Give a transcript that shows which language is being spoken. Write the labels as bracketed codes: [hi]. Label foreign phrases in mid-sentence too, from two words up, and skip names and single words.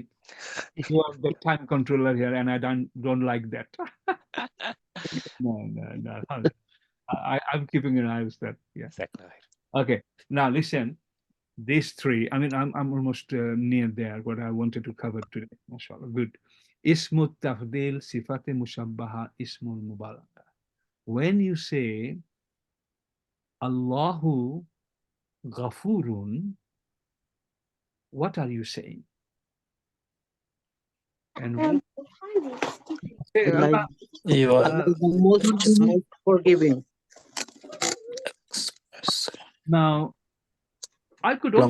[en] You are the time controller here, and I don't like that. No. I'm keeping an eye on that. Yeah. Exactly. Okay. Now listen. These 3. I mean, I'm almost near there. What I wanted to cover today. MashaAllah. Good. [ar] اسم التفضيل، صفة مشبهة، اسم المبالغة. [en] When you say [ar] الله غفور, [en] what are you saying? And Like Allah, You are Allah is the most forgiving. now, I could also